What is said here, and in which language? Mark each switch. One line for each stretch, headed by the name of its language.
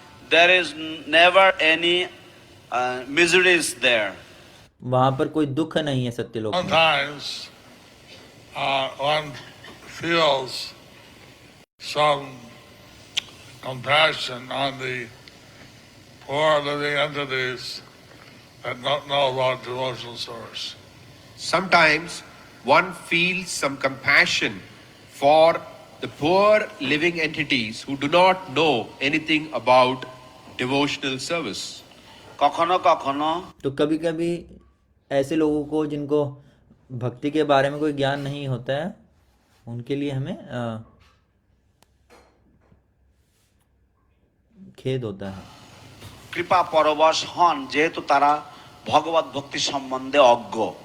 English: There is never any miseries there.
Hindi: वहाँ पर कोई दुख नहीं है सत्यलोक में।
English: Sometimes one feels some compassion on the poor living entities that don't know about devotional service. Sometimes one feels some compassion for the poor living entities who do not know anything about devotional service.
Bangla: কখনো কখনো
Hindi: तो कभी कभी ऐसे लोगों को जिनको भक्ति के बारे में कोई ज्ञान नहीं होता है उनके लिए हमें खेद होता है।
Bangla: কৃপা পরবশ হন যেহেতু তারা ভগবত ভক্তি সম্বন্ধে অজ্ঞ।